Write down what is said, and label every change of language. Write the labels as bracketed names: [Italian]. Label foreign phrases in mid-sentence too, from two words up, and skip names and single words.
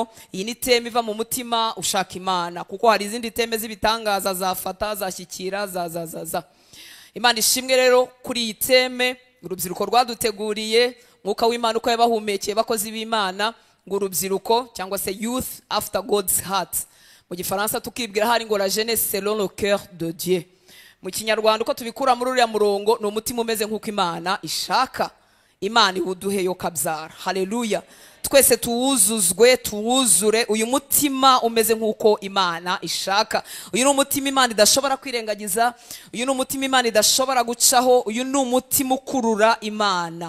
[Kinyarwanda] Iyi ni teme iva mu mutima ushaka Imana, kuko hari izindi teme z'ibitangaza zafata zashyikira za Imana ishimwe rero kuri iyi teme. Urubyiruko rwaduteguriye, Mwuka w'Imana uko yabahumekeye bakozi b'Imana, ngo urubyiruko cyangwa se [English] youth after God's heart, [Kinyarwanda] mu gifaransa tukibwira hari ngo [French] la jeunesse selon le cœur de Dieu. [Kinyarwanda] Mu kinyarwanda uko tubikura muri uriya murongo ni umutima umeze nk'uko Imana ishaka. Imana iwuduhe yo kabyara. Haleluya. Twese tuwuzure uyu mutima umeze nk'uko Imana ishaka. Uyu ni umutima Imana idashobora kwirengagiza, uyu ni umutima Imana idashobora gucaho, uyu ni umutima ukurura Imana.